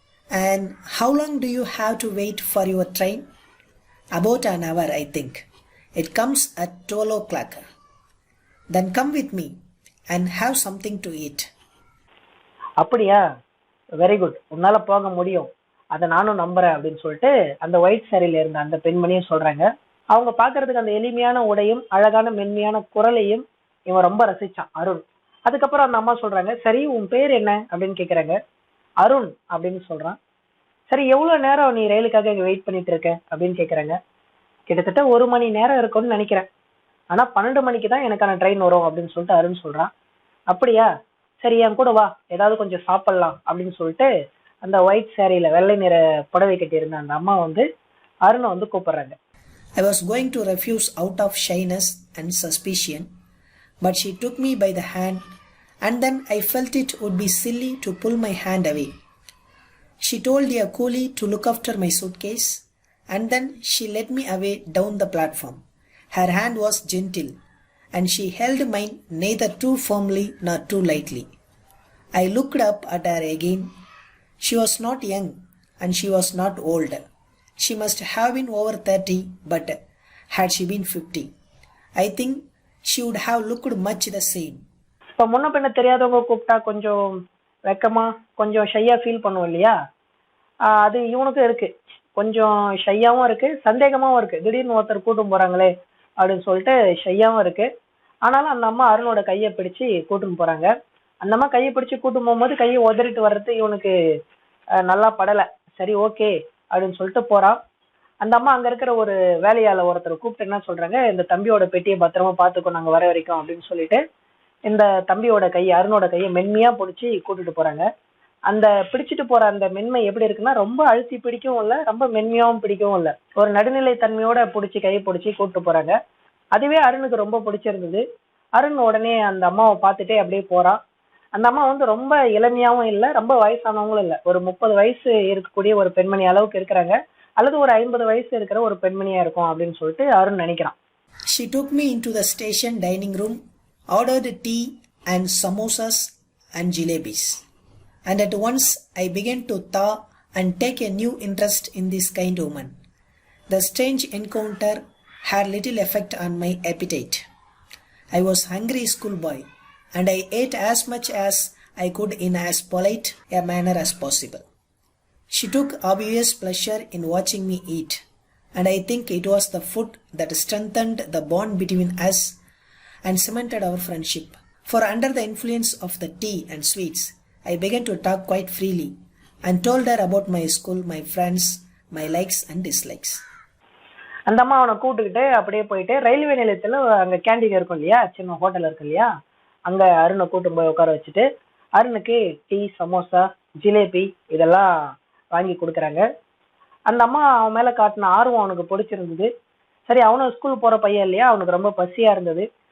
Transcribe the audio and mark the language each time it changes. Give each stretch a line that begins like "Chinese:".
English: And how long do you have to wait for your train? About an hour, I think. It comes at 12 o'clock. Then come with me and have something to eat.
Tamil: அப்படியா,
English: very good,
Tamil: உன்னால போக முடியும், அதை நானும் நம்புறேன் அப்படின்னு சொல்லிட்டு அந்த ஒயிட் சாரியில இருந்த அந்த பெண்மணியும் சொல்றாங்க. அவங்க பாக்குறதுக்கு அந்த எளிமையான உடையும் அழகான மென்மையான குரலையும் இவன் ரொம்ப ரசிச்சான் அருண். அதுக்கப்புறம் அந்த அம்மா சொல்றாங்க, சரி உன் பேர் என்ன அப்படின்னு கேக்குறாங்க. அருண் அப்படின்னு சொல்றான். சரி எவ்வளவு நேரம் நீ ரயிலுக்காக வெயிட் பண்ணிட்டு இருக்க அப்படின்னு கேக்குறாங்க. கிட்டத்தட்ட 1 மணி நேரம் இருக்கும்னு நினைக்கிறேன், ஆனா 12 மணிக்கு தான் எனக்கான ட்ரெயின் வரும் அப்படின்னு சொல்லிட்டு அருண் சொல்றான். அப்படியா, சரி என் கூட வா, ஏதாவது கொஞ்சம் சாப்பிடலாம் அப்படின்னு சொல்லிட்டு அந்த ஒயிட் சாரியில வெள்ளை நிற புடவை கட்டி இருந்த அந்த அம்மா வந்து அருணை வந்து கூப்பிடுறாங்க.
English: I was going to refuse out of shyness and suspicion, but she took me by the hand, and then I felt it would be silly to pull my hand away. She told a coolie to look after my suitcase, and then she led me away down the platform. Her hand was gentle, and she held mine neither too firmly nor too lightly. I looked up at her again. She was not young, and she was not old. She must have been over 30, but had she been 50, I think she would have looked much the same.
Tamil: இப்போ முன்ன பின்ன தெரியாதவங்க கூப்பிட்டா கொஞ்சம் வெக்கமா கொஞ்சம் ஷையா feel பண்ணுவோம் இல்லையா, அது இவனுக்கும் இருக்கு. கொஞ்சம் ஷையாவும் இருக்கு, சந்தேகமாவும் இருக்கு. திடீர்னு ஒருத்தர் கூட்டும் போறாங்களே அப்படின்னு சொல்லிட்டு ஷையாவும் இருக்கு. ஆனாலும் அந்த அம்மா அருணோட கையை பிடிச்சு கூட்டும் போறாங்க. அந்த அம்மா கையை பிடிச்சு கூட்டும் போகும்போது கையை உதறிட்டு வர்றது இவனுக்கு நல்லா படல. சரி ஓகே அப்படின்னு சொல்லிட்டு போறான். அந்த அம்மா அங்க இருக்கிற ஒரு வேலையாள ஒருத்தர் கூப்பிட்டு என்ன சொல்றாங்க, இந்த தம்பியோட பெட்டியை பத்திரமா பாத்துக்கோ நாங்க வர வரைக்கும் அப்படின்னு சொல்லிட்டு இந்த தம்பியோட கையை அருணோட கையை மென்மையா பிடிச்சி கூட்டிட்டு போறாங்க. அந்த பிடிச்சிட்டு போற அந்த மென்மை எப்படி இருக்குன்னா, ரொம்ப அழுத்தி பிடிக்கவும் இல்லை, ரொம்ப மென்மையாவும் பிடிக்கவும் இல்லை, ஒரு நடுநிலை தன்மையோட பிடிச்சி கையை பிடிச்சி கூப்பிட்டு போறாங்க. அதுவே அருணுக்கு ரொம்ப பிடிச்சிருந்தது. அருண் உடனே அந்த அம்மாவை பார்த்துட்டே அப்படியே போறான். அந்த அம்மா வந்து ரொம்ப இளமையாவும் இல்லை, ரொம்ப வயசானவங்களும் இல்லை, ஒரு 30 வயசு இருக்கக்கூடிய ஒரு பெண்மணி அளவுக்கு இருக்கிறாங்க, அல்லது ஒரு 50 வயசு இருக்கிற ஒரு பெண்மணியா இருக்கும் அப்படின்னு சொல்லிட்டு அருண் நினைக்கிறான்.
English: She took me into the station dining room, ordered tea and samosas and jalebis, and at once I began to thaw and take a new interest in this kind woman. The strange encounter had little effect on my appetite. I was hungry schoolboy, and I ate as much as I could in as polite a manner as possible. She took obvious pleasure in watching me eat, and I think it was the food that strengthened the bond between us and cemented our friendship. For under the influence of the tea and sweets, I began to talk quite freely and told her about my school, my friends, my likes and dislikes.
Tamil: அந்த அம்மா அவனை கூப்பிட்டுக்கிட்டு அப்படியே போயிட்டு railway நிலையத்தில் அங்கே canteen இருக்கும் இல்லையா, சின்ன ஹோட்டல் இருக்கு இல்லையா, அங்கே அருணை கூட்டு போய் உட்கார வச்சுட்டு அருணுக்கு டீ, சமோசா, ஜிலேபி இதெல்லாம் வாங்கி கொடுக்குறாங்க. அந்த அம்மா அவன் மேலே காட்டின ஆர்வம் அவனுக்கு பிடிச்சிருந்தது. சரி, அவனும் ஸ்கூல் போகிற பையன் இல்லையா, அவனுக்கு ரொம்ப பசியாக இருந்தது.